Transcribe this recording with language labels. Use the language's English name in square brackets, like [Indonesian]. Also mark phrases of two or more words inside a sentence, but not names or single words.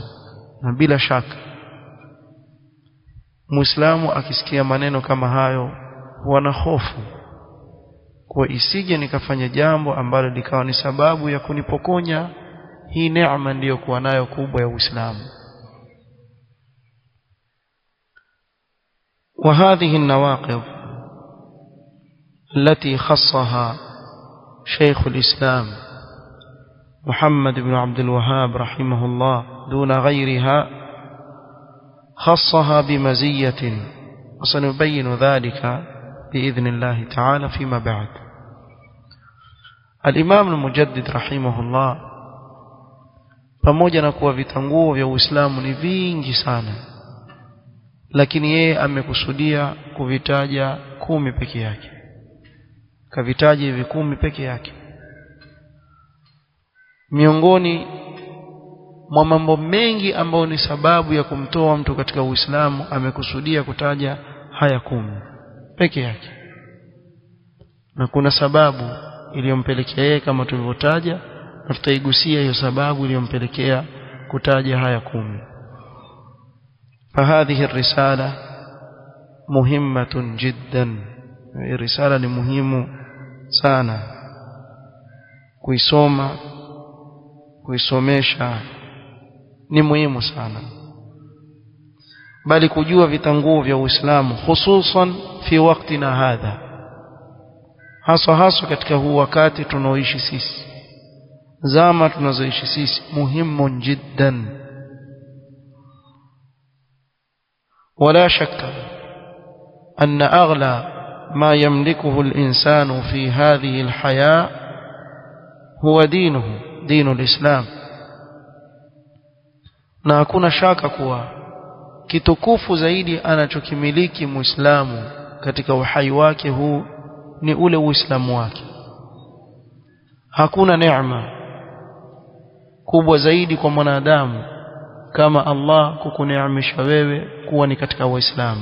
[Swahili] Na bila shaka Muislamu akisikia maneno kama hayo huwa na hofu, kwa isije nikafanya jambo ambalo likawa ni sababu ya kunipokonya hii neema niliyokuwa nayo kubwa ya Uislamu. [Arabic] وهذه النواقض التي خصها شيخ الإسلام محمد بن عبد الوهاب رحمه الله دون غيرها، خصها بمزية وسنبين ذلك بإذن الله تعالى فيما بعد. الإمام المجدد رحمه الله [Swahili] pamoja na kuwa vitanguo vya Uislamu ni vingi sana, lakini yeye amekusudia kuvitaja 10 peke yake, kavitaja hivi 10 peke yake. Miongoni mwa mambo mengi ambayo ni sababu ya kumtoa mtu katika Uislamu, amekusudia kutaja haya 10 peke yake, na kuna sababu iliyompelekea yeye kama tulivyotaja, na tutaigusia hiyo sababu iliyompelekea kutaja haya 10. [Arabic] فهذه الرسالة مهمة جدا. [Swahili] الرسالة ni muhimu sana kuisoma, kuisomesha ni muhimu sana, bali kujua vitanguo vya Uislamu hususan [Arabic] في وقتنا هذا, [Swahili] hasa katika huu wakati tunaoishi sisi, zama tunazoishi sisi, muhimu jiddan. [Arabic] ولا شك أن أغلى ما يملكه الإنسان في هذه الحياة هو دينه، دين الإسلام. [Swahili] na hakuna shaka kuwa kitukufu zaidi anachokimiliki Muislamu katika uhai wake huu ni ule Uislamu wake. Hakuna neema kubwa zaidi kwa mwanadamu kama Allah kukuneemesha wewe kuwa ni katika Waislamu.